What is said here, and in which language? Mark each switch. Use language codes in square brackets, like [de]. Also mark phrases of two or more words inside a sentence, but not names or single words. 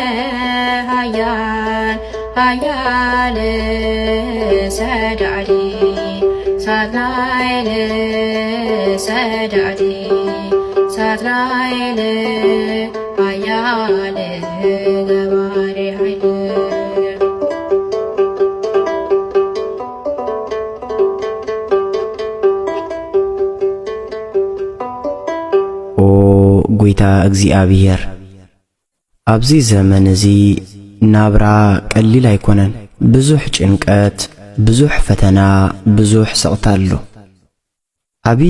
[gez] ኃያል ኃያል ሰዳዴ ሳጥናኤል ሰዳዴ ሳጥናኤል ኃያል ገባሬ ኃይል [ti] ኦ ጎይታ እግዚአብሔር ኣብዚ ዘመን እዚ ናብራ ቀሊል ኣይኮነን። ብዙሕ ጭንቀት፣ ብዙሕ ፈተና፣ ብዙሕ ስቕታ ኣሎ። ዓብይ